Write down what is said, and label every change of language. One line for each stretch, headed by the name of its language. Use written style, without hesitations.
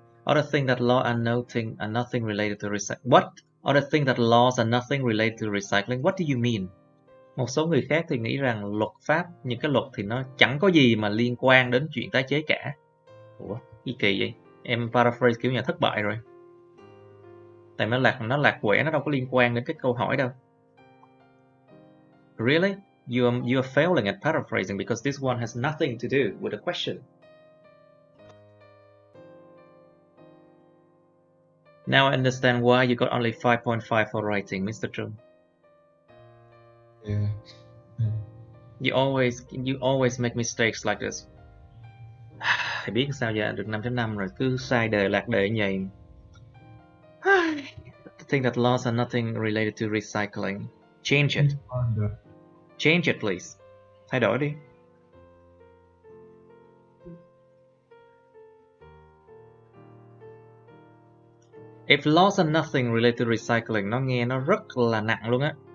English: Other thing that law are nothing related to recycling. What? Other thing that laws are nothing related to recycling. What do you mean?
Vietnamese: Một số người khác thì nghĩ rằng luật pháp, những cái luật thì nó chẳng có gì mà liên quan đến chuyện tái chế cả. Ủa, gì kỳ vậy? Em paraphrase kiểu nhà thất bại rồi. Tại nó lạc quẻ, nó đâu có liên quan đến cái câu hỏi đâu.
English: Really? You are failing at paraphrasing because this one has nothing to do with the question. Now I understand why you got only 5.5 for writing, Mr. Trung. Yeah. You always make mistakes like this.
Vietnamese: Thì biết sao giờ được 5.5 rồi, cứ sai đề lạc đề như vậy.
English: I think that laws are nothing related to recycling. Change it. Change it, please.
Vietnamese: Thay đổi đi.
English: If laws are nothing related to recycling,
Vietnamese: nó nghe nó rất là nặng luôn á.